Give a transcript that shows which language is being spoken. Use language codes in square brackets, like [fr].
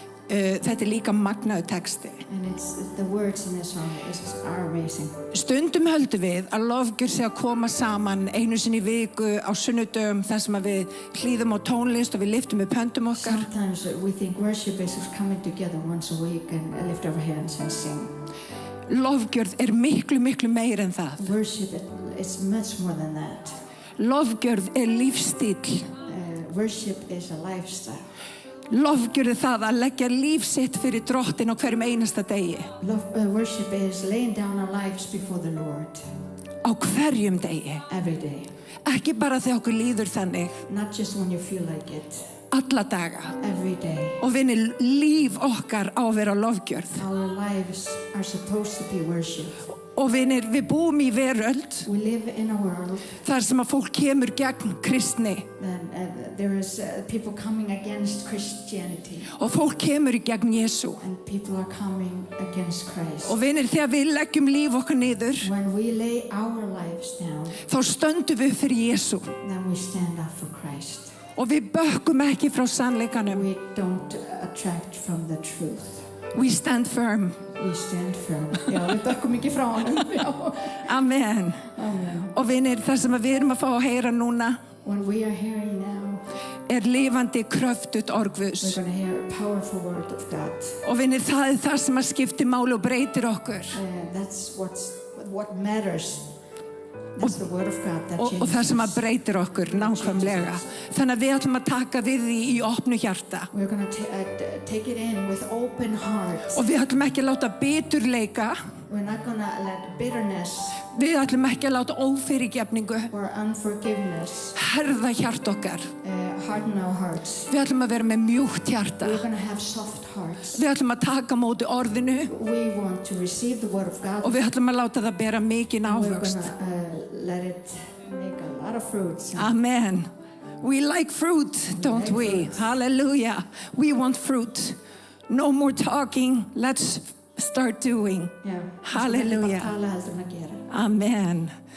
[is] Þetta líka magnaður texti. [en] And the words in this song are amazing. [is] Stundum höldum við að lofgjörð sé að koma saman einu sinni í viku á sunnudögum þar sem að við hlýðum á tónlist og við lyftum upp höndum okkar. [en] Sometimes we think worship is coming together once a week and lift our hands and sing. [is] Lofgjörð miklu meira en það. [en] Worship is much more than that. [is] Lofgjörð lífstíll. [en] Worship is a lifestyle. [is] Lofgjörð það að leggja líf sitt fyrir Drottin á hverjum einasta degi. [en] Worship is laying down our lives before the Lord. [is] Á hverjum degi. [en] Every day. [is] Ekki bara þegar okkur líður þannig. [en] Not just when you feel like it. [is] Alla daga. [en] Every day. [is] Og vinir, líf okkar á að vera lofgjörð. [en] Our lives are supposed to be worship. [is] Og vinir, við búum í veröld. [en] We live in a world. [is] Þar sem að fólk kemur gegn kristni. [en] And there is people coming against Christianity. [is] Og fólk kemur í gegn Jesú. [en] And people are coming against Christ. [is] Og vinir, þegar við leggjum líf okkar niður. [en] When we lay our lives down. [is] Þá stöndum við fyrir Jesú. [en] Then we stand up for Christ. [is] Og við bökkum ekki frá sannleikanum. [en] We don't attract from the truth. We stand firm. We stand firm. [is] Já, við bökkum ekki frá honum. Amen. Amen. Og vinir, það sem við erum að fá að heyra núna. [en] When we are hearing now. [is] Lifandi kröftut orð Guðs. [en] We're going to hear a powerful word of God. [is] Og vinir, það það sem að skiptir máli og breytir okkur. [en] That's what matters. That's the word of God that changes. [is] Og það sem að breytir okkur nákvæmlega. Þannig að við ætlum að taka við því í opnu hjarta. [en] We're going to take it in with open hearts. [is] Og við ætlum ekki að láta biturleika. [en] We're not going to let bitterness. [is] Við ætlum ekki að láta ófyrirgefningu. [en] Or unforgiveness. [is] Herða hjart okkar. [en] Harden our hearts. [is] Við ætlum að vera með mjúkt hjarta. [en] We're going to have soft hearts. [is] Við ætlum að taka móti orðinu. [en] We want to receive the word of God. [is] Og við ætlum að láta það bera mikinn ávöxt. [en] We're going to let it make a lot of fruits. Amen. We like fruit, don't we? Fruit. Hallelujah. We want fruit. No more talking. Let's start doing. Yeah. Hallelujah. Amen.